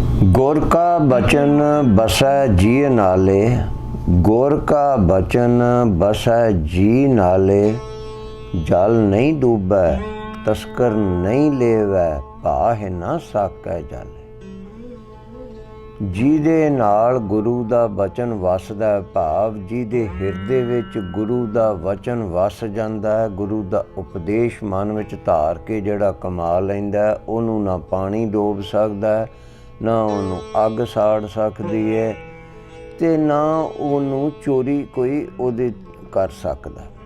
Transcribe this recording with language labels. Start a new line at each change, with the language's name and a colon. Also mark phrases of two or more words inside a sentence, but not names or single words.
Punjabi: ਗੁਰ ਕਾ ਬਚਨ ਬਸੈ ਜੀ ਨਾਲੇ, ਗੁਰ ਕਾ ਬਚਨ ਬਸੈ ਜੀ ਨਾਲੇ। ਜਲ ਨਹੀਂ ਡੂਬੈ ਤਸਕਰ ਨਹੀਂ ਲੇਵੈ, ਭਾਹ ਨਾ ਸਾਕੈ ਜਾਲੇ। ਜਿਹਦੇ ਨਾਲ ਗੁਰੂ ਦਾ ਬਚਨ ਵਸਦਾ ਹੈ, ਭਾਵ ਜਿਹਦੇ ਹਿਰਦੇ ਵਿੱਚ ਗੁਰੂ ਦਾ ਵਚਨ ਵਸ ਜਾਂਦਾ ਹੈ, ਗੁਰੂ ਦਾ ਉਪਦੇਸ਼ ਮਨ ਵਿੱਚ ਧਾਰ ਕੇ ਜਿਹੜਾ ਕਮਾ ਲੈਂਦਾ ਹੈ, ਉਹਨੂੰ ਨਾ ਪਾਣੀ ਡੋਬ ਸਕਦਾ ਹੈ, ਨਾ ਉਹਨੂੰ ਅੱਗ ਸਾੜ ਸਕਦੀ ਹੈ, ਅਤੇ ਨਾ ਉਹਨੂੰ ਚੋਰੀ ਕੋਈ ਉਹਦੇ ਕਰ ਸਕਦਾ।